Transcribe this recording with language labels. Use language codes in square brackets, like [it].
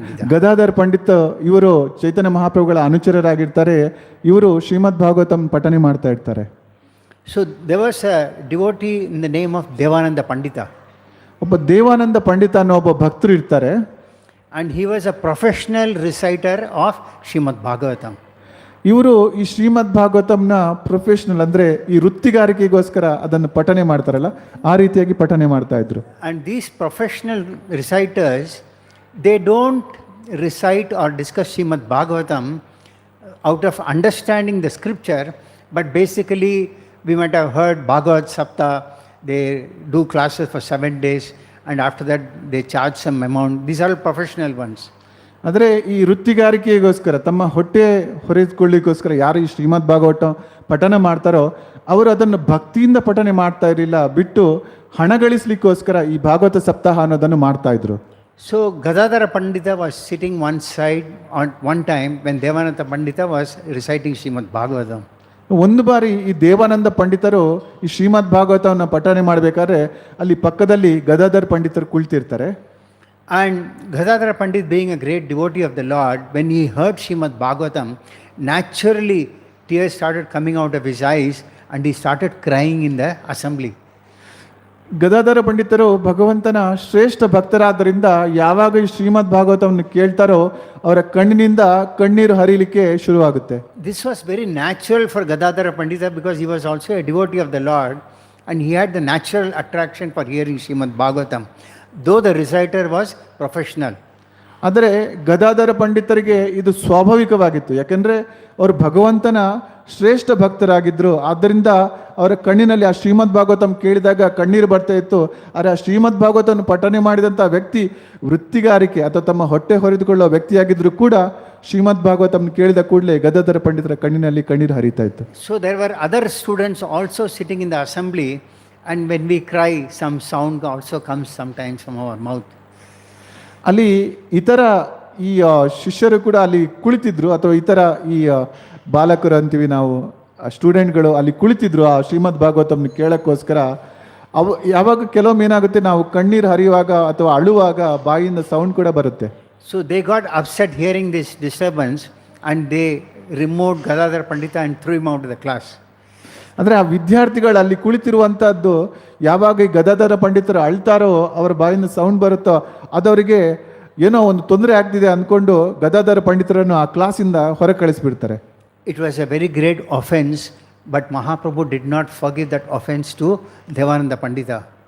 [kn] ಗದಾಧರ ಪಂಡಿತ್ ಇವರು ಚೈತನ್ಯ ಮಹಾಪ್ರಭುಗಳ ಅನುಚರರಾಗಿರ್ತಾರೆ. ಇವರು ಶ್ರೀಮದ್ ಭಾಗವತಂ ಪಠನೆ ಮಾಡ್ತಾ ಇರ್ತಾರೆ. [en] So there was a devotee in the name of Devananda Pandita. [kn] ಒಬ್ಬ ದೇವಾನಂದ ಪಂಡಿತ ಅನ್ನೋ ಒಬ್ಬ ಭಕ್ತರು ಇರ್ತಾರೆ. [en] And he was a professional reciter of Srimad Bhagavatam. [kn] ಇವರು ಈ ಶ್ರೀಮದ್ ಭಾಗವತಂನ ಪ್ರೊಫೆಷನಲ್, ಅಂದರೆ ಈ ವೃತ್ತಿಗಾರಿಕೆಗೋಸ್ಕರ ಅದನ್ನು ಪಠನೆ ಮಾಡ್ತಾರಲ್ಲ, ಆ ರೀತಿಯಾಗಿ ಪಠನೆ ಮಾಡ್ತಾ ಇದ್ರು. [en] And these professional reciters, they don't recite or discuss Srimad Bhagavatam out of understanding the scripture, but basically we might have heard Bhagavad Sapta, they do classes for 7 days, and after that they charge some amount. These are all professional ones. [kn] ಆದರೆ ಈ ವೃತ್ತಿಗಾರಿಕೆಗೋಸ್ಕರ ತಮ್ಮ ಹೊಟ್ಟೆ ಹೊರೆದುಕೊಳ್ಳಿಕ್ಕೋಸ್ಕರ ಯಾರು ಈ ಶ್ರೀಮದ್ ಭಾಗವತ ಪಠನ ಮಾಡ್ತಾರೋ ಅವರು ಅದನ್ನು ಭಕ್ತಿಯಿಂದ ಪಠನೆ ಮಾಡ್ತಾ ಇರಲಿಲ್ಲ, ಬಿಟ್ಟು ಹಣ ಗಳಿಸ್ಲಿಕ್ಕೋಸ್ಕರ ಈ ಭಾಗವತ ಸಪ್ತಾಹ ಅನ್ನೋದನ್ನು ಮಾಡ್ತಾ ಇದ್ರು. [en] So Gadadhara Pandita was sitting one side on one time when Devananda Pandita was reciting Srimad Bhagavatam. [kn] ಒಂದು ಬಾರಿ ಈ ದೇವಾನಂದ ಪಂಡಿತರು ಈ ಶ್ರೀಮದ್ ಭಾಗವತವನ್ನು ಪಠನೆ ಮಾಡಬೇಕಾದ್ರೆ ಅಲ್ಲಿ ಪಕ್ಕದಲ್ಲಿ ಗದಾಧರ್ ಪಂಡಿತರು ಕುಳಿತಿರ್ತಾರೆ. [en] And Gadadhara Pandit, being a great devotee of the Lord, when he heard Srimad Bhagavatam, naturally tears started coming out of his eyes and he started crying in the assembly. [kn] Gadadhara ಪಂಡಿತರು ಭಗವಂತನ ಶ್ರೇಷ್ಠ ಭಕ್ತರಾದ್ದರಿಂದ ಯಾವಾಗ ಈ ಶ್ರೀಮದ್ ಭಾಗವತವನ್ನು ಕೇಳ್ತಾರೋ ಅವರ ಕಣ್ಣಿನಿಂದ ಕಣ್ಣೀರು ಹರಿಲಿಕ್ಕೆ ಶುರುವಾಗುತ್ತೆ. [en] This was very natural for Gadadhara Pandita because he was also a devotee of the Lord and he had the natural attraction for hearing Srimad Bhagavatam, though the reciter was professional. [kn] ಆದರೆ ಗದಾಧರ ಪಂಡಿತರಿಗೆ ಇದು ಸ್ವಾಭಾವಿಕವಾಗಿತ್ತು, ಯಾಕೆಂದರೆ ಅವರು ಭಗವಂತನ ಶ್ರೇಷ್ಠ ಭಕ್ತರಾಗಿದ್ದರು. ಆದ್ದರಿಂದ ಅವರ ಕಣ್ಣಿನಲ್ಲಿ ಆ ಶ್ರೀಮದ್ ಭಾಗವತಂ ಕೇಳಿದಾಗ ಕಣ್ಣೀರು ಬರ್ತಾ ಇತ್ತು. ಆದರೆ ಆ ಶ್ರೀಮದ್ ಭಾಗವತವನ್ನು ಪಠನೆ ಮಾಡಿದಂಥ ವ್ಯಕ್ತಿ ವೃತ್ತಿಗಾರಿಕೆ ಅಥವಾ ತಮ್ಮ ಹೊಟ್ಟೆ ಹೊರೆದುಕೊಳ್ಳುವ ವ್ಯಕ್ತಿಯಾಗಿದ್ದರೂ ಕೂಡ ಶ್ರೀಮದ್ ಭಾಗವತಂ ಕೇಳಿದ ಕೂಡಲೇ ಗದಾಧರ ಪಂಡಿತರ ಕಣ್ಣಿನಲ್ಲಿ ಕಣ್ಣೀರು ಹರಿತಾ ಇತ್ತು. [en] So there were other students also sitting in the assembly, and when we cry, some sound also comes sometimes from our mouth. [kn] ಅಲ್ಲಿ ಇತರ ಈ ಶಿಷ್ಯರು ಕೂಡ ಅಲ್ಲಿ ಕುಳಿತಿದ್ರು, ಅಥವಾ ಇತರ ಈ ಬಾಲಕರು ಅಂತೀವಿ ನಾವು, ಸ್ಟೂಡೆಂಟ್ಗಳು ಅಲ್ಲಿ ಕುಳಿತಿದ್ರು ಆ ಶ್ರೀಮದ್ ಭಾಗವತಂನ ಕೇಳೋಕ್ಕೋಸ್ಕರ. ಯಾವಾಗ ಕೆಲವೊಮ್ಮೆ ಏನಾಗುತ್ತೆ, ನಾವು ಕಣ್ಣೀರು ಹರಿಯುವಾಗ ಅಥವಾ ಅಳುವಾಗ ಬಾಯಿಂದ ಸೌಂಡ್ ಕೂಡ ಬರುತ್ತೆ. [en] So they got upset hearing this disturbance and they removed Gadadhar Pandita and threw him out of the class. [kn] ಅಂದರೆ ಆ ವಿದ್ಯಾರ್ಥಿಗಳು ಅಲ್ಲಿ ಕುಳಿತಿರುವಂಥದ್ದು ಯಾವಾಗ ಈ ಗದಾಧರ ಪಂಡಿತರು ಅಳ್ತಾರೋ, ಅವರ ಬಾಯಿಂದ ಸೌಂಡ್ ಬರುತ್ತೋ, ಅದವರಿಗೆ ಏನೋ ಒಂದು ತೊಂದರೆ ಆಗ್ತಿದೆ ಅಂದ್ಕೊಂಡು ಗದಾಧರ ಪಂಡಿತರನ್ನು ಆ ಕ್ಲಾಸಿಂದ ಹೊರ ಕಳಿಸ್ಬಿಡ್ತಾರೆ. [en] It was a very great offense, but Mahaprabhu did not forgive that offense to Devananda Pandita.